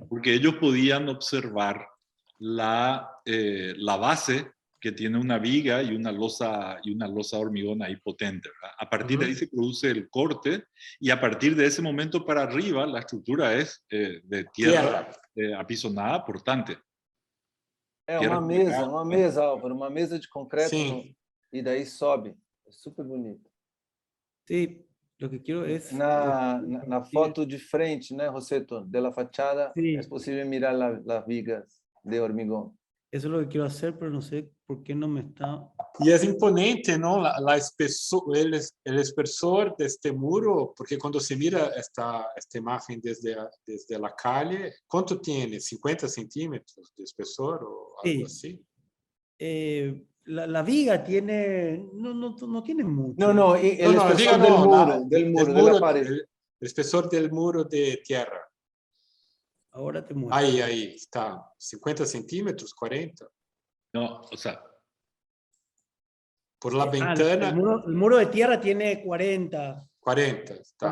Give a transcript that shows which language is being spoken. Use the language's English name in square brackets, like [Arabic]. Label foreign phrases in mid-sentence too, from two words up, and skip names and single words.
[Spanish] Porque ellos podían observar la base que tiene una viga y una losa de hormigón ahí potente, ¿verdad? A partir de ahí Ujú. se produce el corte y a partir de ese momento para arriba la estructura es de tierra apisonada portante. [Portuguese] É [Spanish] Tierra [Portuguese] uma mesa, Álvaro, uma mesa de concreto Sim. e daí sobe. É super bonito. [Spanish] sí, lo que quiero es [Portuguese] Na [Spanish] compartir. [Portuguese] foto de frente, né, Rosseto, [Spanish] de la fachada, [Portuguese] é [Spanish] Sí, possível mirar las vigas de hormigón. eso es lo que quiero hacer, pero no sé por qué no me está. [Portuguese] E é imponente, não? A espessor, el espessor deste muro, porque quando se mira esta imagem desde a calle, quanto tem? 50 centímetros de espessor ou algo [Spanish] Sí, [Portuguese] assim? [Spanish] la viga tiene, no tiene No, mucho. no, y el [Portuguese] Não, não, [Spanish] espesor [Portuguese] diga não, [Spanish] del muro, de la [Portuguese] muro, [Spanish] pared. el espessor del muro de tierra. Ahora te muestro. [Portuguese] Aí, está. 50 centímetros, 40. [Spanish] No, o sea, Por la El ventana, muro de tierra tiene 40, 40, está.